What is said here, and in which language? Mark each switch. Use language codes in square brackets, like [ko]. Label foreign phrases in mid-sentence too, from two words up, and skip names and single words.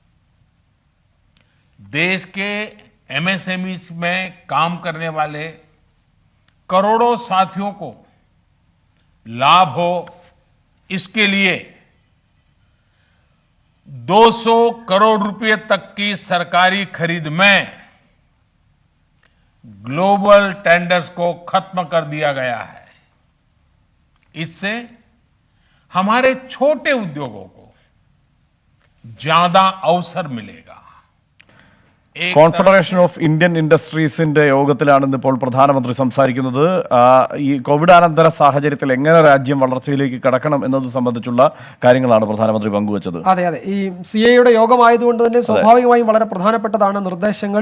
[hi] देश के एमएसएमईज में काम करने वाले करोड़ों साथियों को लाभ हो, इसके लिए 200 करोड़ रुपए तक की सरकारी खरीद में [en] global tenders [hi] को खत्म कर दिया गया है। इससे हमारे छोटे उद्योगों को ज्यादा अवसर मिलेगा। [ml] കോൺഫെഡറേഷൻ ഓഫ് ഇന്ത്യൻ ഇൻഡസ്ട്രീസിന്റെ യോഗത്തിലാണ് ഇന്നിപ്പോൾ പ്രധാനമന്ത്രി സംസാരിക്കുന്നത്. ഈ കോവിഡാനന്തര സാഹചര്യത്തിൽ എങ്ങനെ രാജ്യം വളർച്ചയിലേക്ക് കടക്കണം എന്നത് സംബന്ധിച്ചുള്ള കാര്യങ്ങളാണ് പ്രധാനമന്ത്രി പങ്കുവച്ചത്. അതെ അതെ, ഈ CIAയുടെ യോഗമായതുകൊണ്ട് തന്നെ സ്വാഭാവികമായും വളരെ പ്രധാനപ്പെട്ടതാണ് നിർദ്ദേശങ്ങൾ.